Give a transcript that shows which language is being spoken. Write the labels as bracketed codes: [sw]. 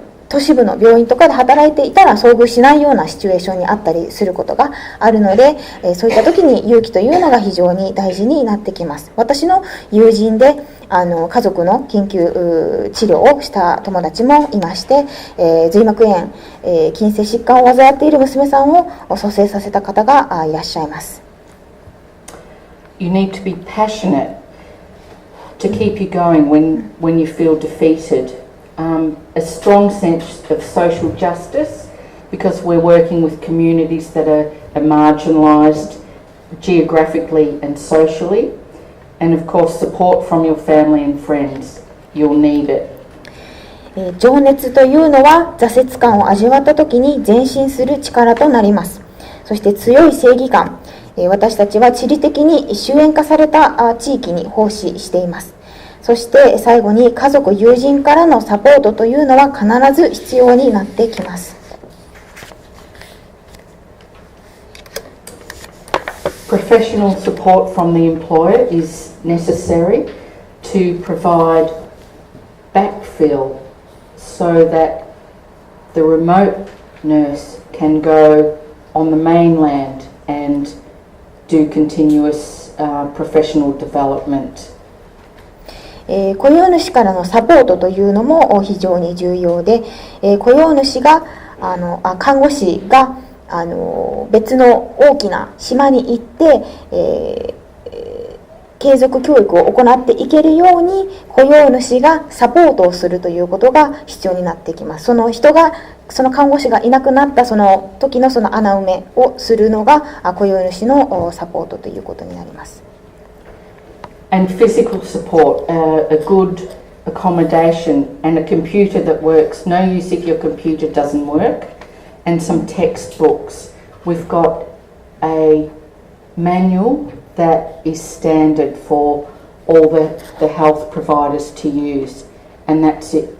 [ja] 都市部の病院とかで働いていたら遭遇しないようなシチュエーションにあったりすることがあるので、そういった時に勇気というのが非常に大事になってきます。私の友人で家族の緊急治療をした友達もいまして、髄膜炎、筋性疾患を患っている娘さんを蘇生させた方がいらっしゃいます。 [en] You need to be passionate to keep you going when you feel defeated.A strong sense of social justice because we're working with communities that are marginalised geographically and socially, and of course support from your family and friends. You'll need it. [ja] 情熱というのは挫折感を味わった時に前進する力となります。そして強い正義感、私たちは地理的に周縁化された地域に奉仕しています。そして最後に家族、友人からのサポートというのは必ず必要になってきます。 [en] Professional support from the employer is necessary to provide backfill so that the remote nurse can go on the mainland and do continuous professional development. [ja] 雇用主からのサポートというのも非常に重要で、雇用主が看護師が別の大きな島に行って、継続教育を行っていけるように雇用主がサポートをするということが必要になってきます。その看護師がいなくなったその時のその穴埋めをするのが雇用主のサポートということになります。 [en] And physical support, a good accommodation and a computer that works. No use if your computer doesn't work. And some textbooks. We've got a manual that is standard for all the health providers to use, and that's it.